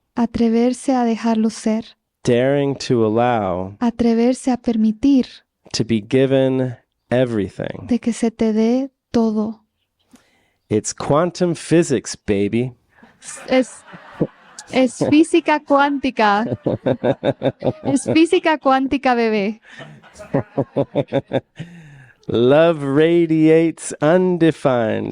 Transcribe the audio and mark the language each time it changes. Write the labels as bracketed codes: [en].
[es] atreverse a dejarlo ser, [en] daring to allow, [es] atreverse a permitir [en] to be given everything. [es] de que se te dé todo. [en] It's quantum physics, baby. [es] Es física cuántica. Es física cuántica, bebé. [en] Love radiates undefined.